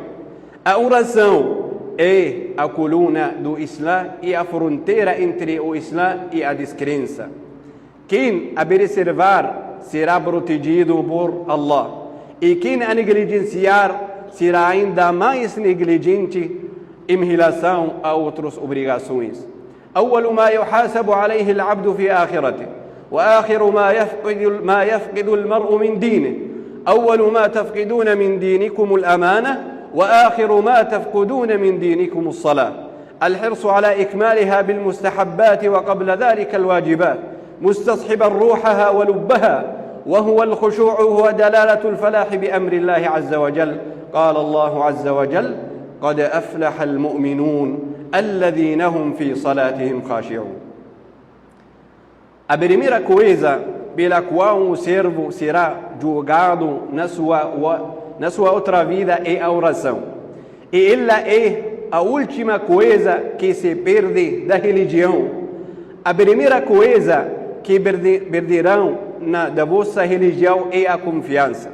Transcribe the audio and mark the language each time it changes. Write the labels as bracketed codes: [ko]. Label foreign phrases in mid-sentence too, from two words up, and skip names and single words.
[pt] A oração é a coluna do Islã e a fronteira entre o Islã e a descrença. Quem a preservar será protegido por Allah, e quem a negligenciar será ainda mais negligente em relação a outras obrigações. [ar] أول ما يحاسب عليه العبد في آخرته وآخر ما يفقد المرء من دينه أول ما تفقدون من دينكم الأمانة وآخر ما تفقدون من دينكم الصلاة الحرص على إكمالها بالمستحبات وقبل ذلك الواجبات مستصحبا روحها ولبها وهو الخشوع هو دلالة الفلاح بأمر الله عز وجل قال الله عز وجل قد أفلح المؤمنون الذين هم في صلاتهم خاشعون. [pt] A primeira coisa pela qual o servo será julgado na sua outra vida é a oração. E ela é a última coisa que se perde da religião. A primeira coisa que perderão da vossa religião é a confiança.